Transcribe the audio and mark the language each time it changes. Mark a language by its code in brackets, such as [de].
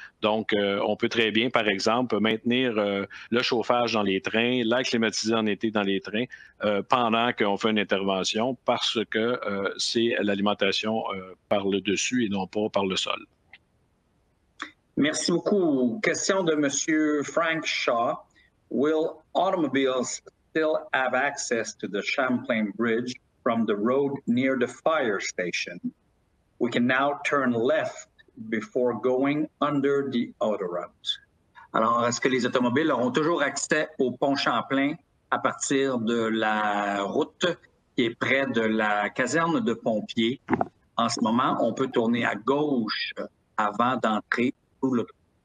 [fr] Donc, on peut très bien, par exemple, maintenir le chauffage dans les trains, l'air climatisé en été dans les trains pendant qu'on fait une intervention parce que c'est l'alimentation par le dessus et non pas par le sol. Merci beaucoup. Question de M. Frank Shaw. [en] Will automobiles still have access to the Champlain Bridge from the road near the fire station? We can now turn left before going under the autoroute. [fr] Alors, est-ce que les automobiles auront toujours accès au pont Champlain à partir de la route qui est près de la caserne de pompiers? En ce moment, on peut tourner à gauche avant d'entrer sous l'autoroute.